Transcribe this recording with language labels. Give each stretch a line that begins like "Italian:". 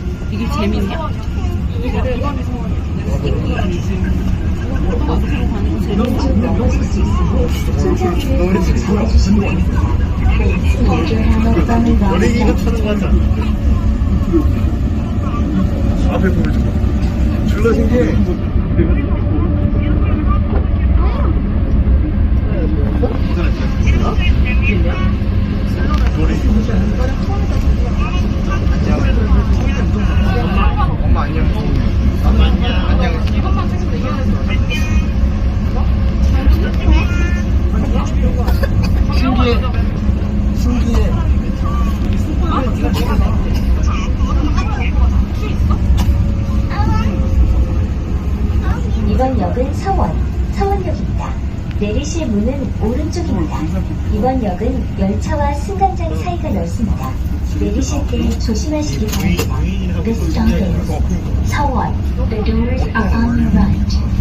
Korean: 이게 재밌냐? 왼쪽 넘어질 수 있으니 손잡이를 꼭 잡아주시기 바랍니다.
English: Please hold your hammer firmly while standing.
Korean: 앞에 보여줘. 졸라 신기해. 엄마 안녕. 엄마 안녕. 이것만 찍으면 되겠네. 신기해. 신기해. 이번 역은 서원역입니다. 내리실 문은 오른쪽입니다. 이번 역은 열차와 승강장 사이가 넓습니다. 내리실 때 조심하시기 바랍니다.
English: This stop is 서원. The doors are on your right.